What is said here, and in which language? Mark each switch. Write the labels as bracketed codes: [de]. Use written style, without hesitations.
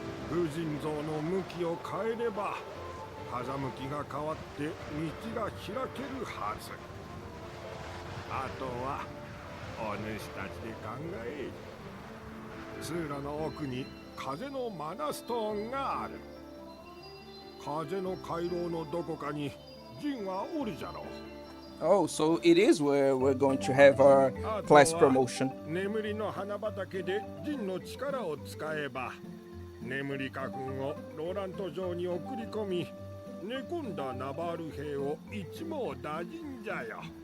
[ja] 風神像の向きを変えれば風向きが変わって道が開けるはず。あとはお主たちで考え。通路の奥に風のマナストーンがある。風の回廊のどこかにジンはおるじゃろう。 [en] Oh, so it is where we're going to have our class promotion. [ja] 眠りの花畑で陣の力を使えば眠り花粉をローラント城に送り込み寝込んだナバール兵を一網打尽じゃよ。